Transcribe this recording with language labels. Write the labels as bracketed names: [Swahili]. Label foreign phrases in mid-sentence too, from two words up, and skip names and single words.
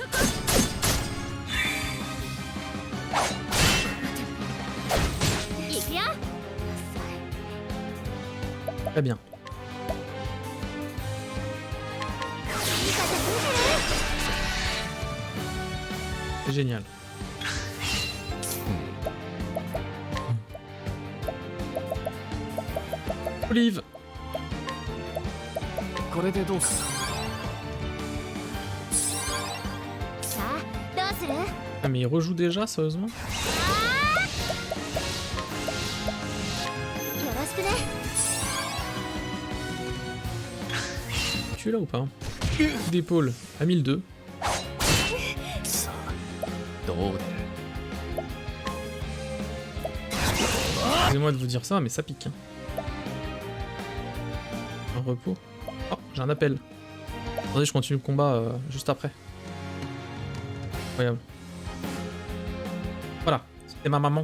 [French] Très bien. C'est génial. Olive. [Japanese] これでどうかさあどうする？ [French] Ah mais il rejoue déjà, sérieusement? [Japanese] よろしくね。 [French] Tu es là ou pas? D'épaule à 1002. [Japanese] さあどう出る [French] Excusez-moi de vous dire ça, mais ça pique. Hein. Un repos. Oh, j'ai un appel. Attendez, je continue le combat juste après. Incroyable. Voilà, c'était ma maman.